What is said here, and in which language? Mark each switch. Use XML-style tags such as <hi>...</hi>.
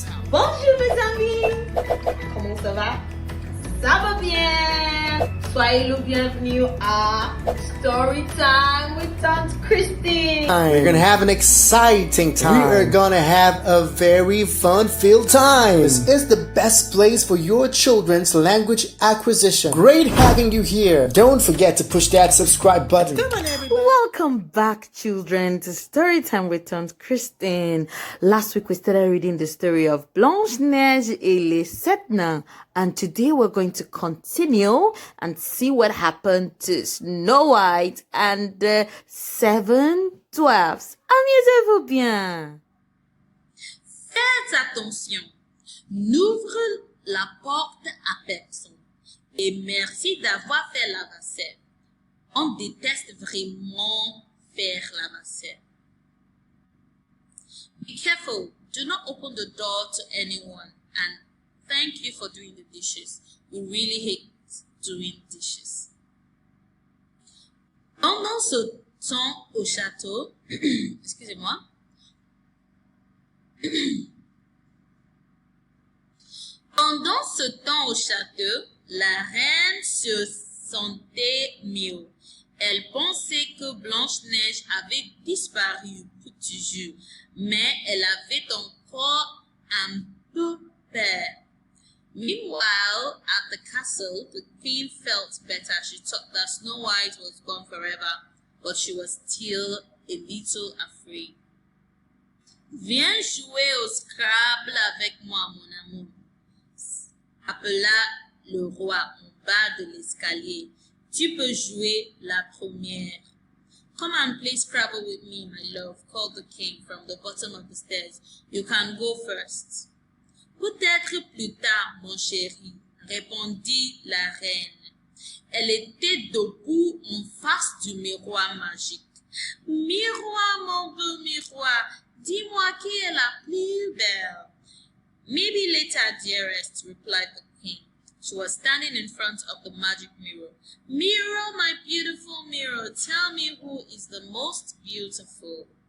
<fr>Bonjour mes amis, comment ça va? Ça va bien? Soyez le bienvenu à Storytime with Tante Christine.</fr> <en>We're gonna have an exciting time. We are gonna have a very fun-filled time. This is the best place for your children's language acquisition. Great having you here. Don't forget to push that subscribe button. Come on, everybody. Welcome back, children, to Storytime with Tante Christine. Last week we started reading the story of Blanche-Neige et les Sept Nains. And today we're going to continue and see what happened to Snow White and the Seven Dwarfs.</en> <fr>Amusez-vous bien. Faites attention, n'ouvre la porte à personne. Et merci d'avoir fait la vaisselle. On déteste vraiment faire la vaisselle.</fr> <en>Be careful, do not open the door to anyone, and thank you for doing the dishes. We really hate doing dishes.</en> <fr>Pendant ce temps au château, excusez-moi, pendant ce temps au château, la reine se sentait mieux. Elle pensait que Blanche-Neige avait disparu pour toujours, mais elle avait encore un peu peur.</fr> <en>Meanwhile, at the castle, the queen felt better. She thought that Snow White was gone forever, but she was still a little afraid.</en> <fr>Viens jouer au Scrabble avec moi, mon amour, appela le roi en bas de l'escalier. Tu peux jouer la première.</fr> <en>Come and play Scrabble with me, my love, called the king from the bottom of the stairs. You can go first.</en> <fr>Peut-être plus tard, mon chéri, répondit la reine. Elle était debout en face du miroir magique. Miroir, mon beau miroir, dis-moi qui est la plus belle.</fr> <en>Maybe later, dearest, replied the king. She was standing in front of the magic mirror. Mirror, my beautiful mirror, tell me who is the most beautiful.</en>